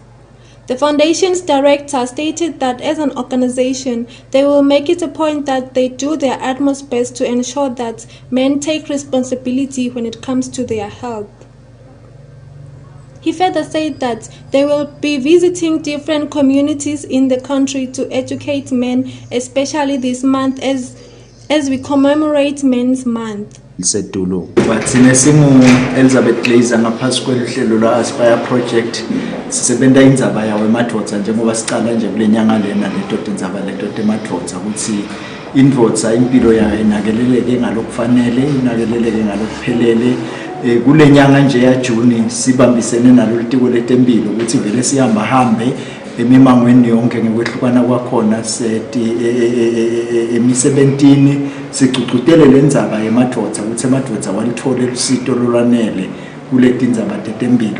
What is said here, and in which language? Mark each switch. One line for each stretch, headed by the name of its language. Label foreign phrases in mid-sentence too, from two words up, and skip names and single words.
English: The foundation's director stated that as an organization, they will make it a point that they do their utmost best to ensure that men take responsibility when it comes to their health. He further said that they will be visiting different communities in the country to educate men, especially this month as we commemorate Men's Month.
Swati: Sedulo bathina singu Elizabeth Glaser ngaphasi kwehlelo la Aspire project sisebenza indzaba yawe emadvodza njengoba sicala nje kulenyanga lena ledoda indzaba ledoda emadvodza ukuthi indvodza impilo yayo inakeleleke ngalokufanele inakeleleke ngalokuphelele kulenyanga nje ya June sibambisene nalo litiko letempilo ukuthi vele sihamba hambe emimangweni yonke ngekwehlukana kwakhona sethi emi-17 sicucutele lendzaba yemadvodza ukuthi emadvodza walithole usito lolwanele kuleti ndzaba tetempilo.